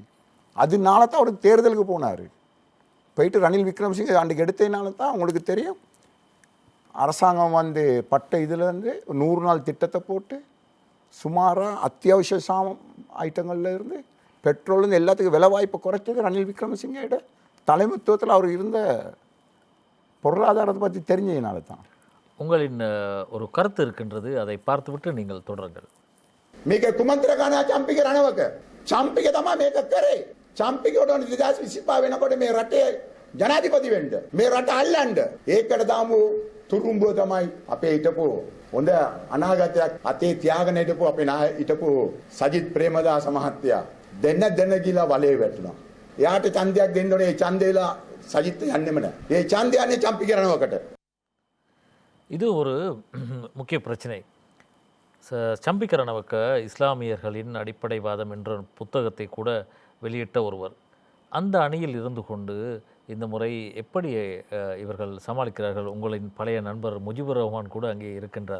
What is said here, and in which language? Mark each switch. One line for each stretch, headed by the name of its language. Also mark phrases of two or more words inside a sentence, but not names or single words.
Tamil: அதனால தான் அவருக்கு தேர்தலுக்கு போனார். போயிட்டு ரணில் விக்ரமசிங்க அன்றைக்கு எடுத்ததுனால தான் உங்களுக்கு தெரியும் அரசாங்கம் வந்து பட்ட இதிலேருந்து 100 நாள் திட்டத்தை போட்டு சுமாராக அத்தியாவசிய ஐட்டங்கள்ல இருந்து பெட்ரோல்லேருந்து எல்லாத்துக்கும் விலை வாய்ப்பை குறைச்சது ரணில் விக்ரமசிங்கோட தலைமைத்துவத்தில் அவர் இருந்த பொருளாதாரத்தை பற்றி தெரிஞ்சதுனால தான். உங்களின் ஒரு கருத்து இருக்கின்றது, அதை பார்த்துவிட்டு நீங்கள் தொடருங்கள்.
Sinhala: මේක කුමන්ත්‍රකාන චම්පික රණවක චම්පික තමයි මේක කරේ. චම්පිකට 2025 වෙනකොට මේ රටේ ජනාධිපති වෙන්න මේ රට අල්ලන්න ඒකට දාමු තුරුම්බුව තමයි අපේ හිටපු හොඳ අනාගතයක් අතේ තියාගෙන හිටපු අපේ හිටපු සජිත් ප්‍රේමදාස මහත්තයා දෙන්න කියලා වලේ වැටුණා. එයාට ඡන්දයක් දෙන්න ඕනේ. ඒ ඡන්දේලා සජිත් යන්නෙම නැහැ. ඒ ඡන්දය යන්නේ චම්පික රණවකට.
Tamil: இது ஒரு முக்கிய பிரச்சனை. சம்பிக்க ரணவக்க இஸ்லாமியர்களின் அடிப்படைவாதம் என்ற புத்தகத்தை கூட வெளியிட்ட ஒருவர். அந்த அணியில் இருந்து கொண்டு இந்த முறை எப்படி இவர்கள் சமாளிக்கிறார்கள்? உங்களின் பழைய நண்பர் முஜிபுர் ரஹ்மான் கூட அங்கே இருக்கின்றார்.